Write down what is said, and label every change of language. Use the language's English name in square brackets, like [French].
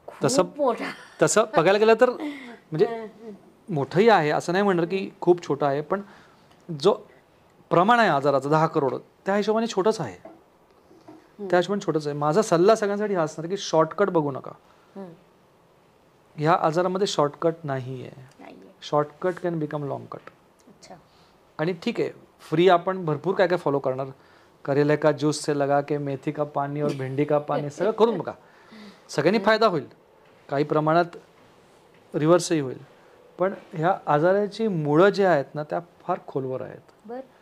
[Marathi] तसं बघायला गेलं तर म्हणजे मोठंही आहे, असं नाही म्हणणार की खूप छोटं आहे, पण जो प्रमाण आहे आजाराचं 10 करोड, त्या हिशोबाने छोटंच आहे. त्या हिशोबाने छोटंच आहे. माझा सल्ला सगळ्यांसाठी हा असणार की शॉर्टकट बघू नका. ह्या आजारामध्ये शॉर्टकट नाही आहे. [English] Shortcut can become long cut. [Marathi] आणि ठीक आहे, फ्री आपण भरपूर काय काय फॉलो करणार. [Hindi] करेले का ज्यूस से लगा के मेथी का पाणी और भेंडी का पाणी [Marathi] सगळं करून बघा. सगळ्यांनी फायदा होईल, काही प्रमाणात रिव्हर्सही होईल. पण ह्या आजाराची मुळं जे आहेत ना, त्या फार खोलवर आहेत.